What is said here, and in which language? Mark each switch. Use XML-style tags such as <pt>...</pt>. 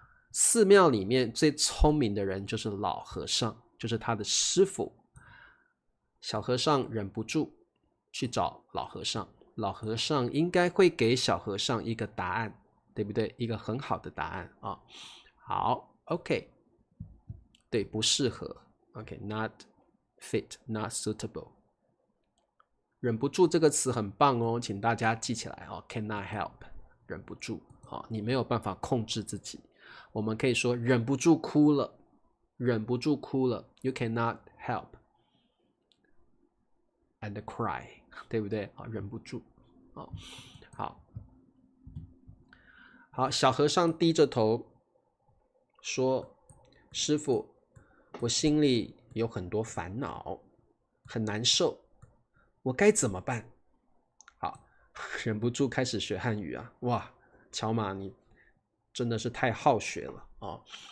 <zh>寺庙里面最聪明的人就是老和尚，就是他的师傅。小和尚忍不住去找老和尚，老和尚应该会给小和尚一个答案，对不对？一个很好的答案啊。好 ，OK， 对，不适合 ，OK，</zh> <en>not fit，not suitable。</en> <zh>忍不住这个词很棒哦，请大家记起来哦。</zh> <en>Cannot help，</en> <zh>忍不住哦，你没有办法控制自己。我们可以说忍不住哭了，忍不住哭了。</zh> <en>You cannot help and cry，</en> <zh>对不对？啊，忍不住。哦，好，小和尚低着头说：“师父，我心里有很多烦恼，很难受，我该怎么办？” 好，忍不住开始学汉语啊！哇，乔玛你真的是太好学了哦。</zh>